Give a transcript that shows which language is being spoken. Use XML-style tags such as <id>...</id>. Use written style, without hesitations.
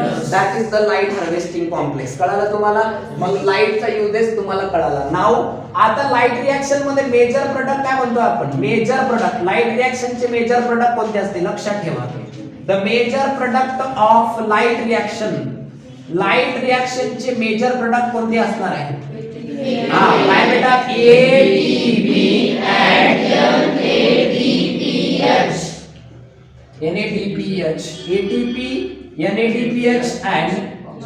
<en>That is the light harvesting complex.</en> <mr>कळालं तुम्हाला? मग लाईटचा युजेस तुम्हाला कळाला. नाउ आता लाइट रिएक्शन मध्ये मेजर प्रोडक्ट काय म्हणतो आपण? Major product. Light रिएक्शनचे major product कोणते असते? लक्षात ठेवा.</mr> <en>The major product of light reaction.</en> <mr>Light reaction चे मेजर प्रोडक्ट कोणते असणार आहे? हा, काय बेटा? ATP and NADPH. ATP, NADPH and</mr>